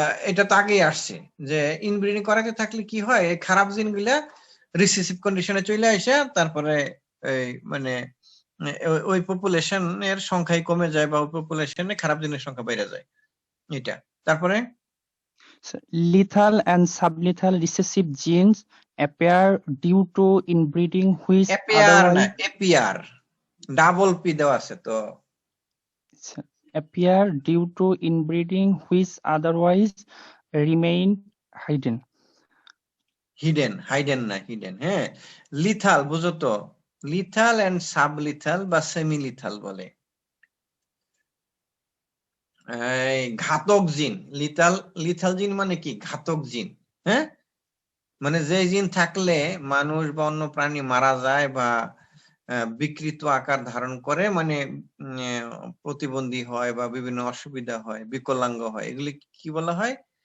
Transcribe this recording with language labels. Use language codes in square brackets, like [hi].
[bn] এটা তো আগেই আসছে যে ইনব্রিডিং করাতে থাকলে কি হয়, এই খারাপ জিনগুলা রিসেসিভ কন্ডিশনে চলে আসে, তারপরে এই মানে ওই পপুলেশনের সংখ্যাই কমে যায় বা ওই পপুলেশনে খারাপ জিনের সংখ্যা বেড়ে যায়। এটা তারপরে [en] lethal and sublethal recessive genes appear due to inbreeding which [bn] appear double P দেওয়া আছে তো [en] appear due to inbreeding which otherwise remain hidden [bn] না হিডেন। হ্যাঁ, লিথাল বুঝো তো, [en] lethal and sublethal [bn] বা সেমি লিথাল বলে। ঘাতক জিন, লিথাল জিন মানে কি? ঘাতক জিন। হ্যাঁ, মানে যে জিন থাকলে মানুষ বা অন্য প্রাণী মারা যায় বা বিকৃত আকার ধারণ করে, মানে প্রতিবন্ধী হয় বা বিভিন্ন অসুবিধা হয়, বিকলাঙ্গ হয়, এগুলি কি বলা হয়?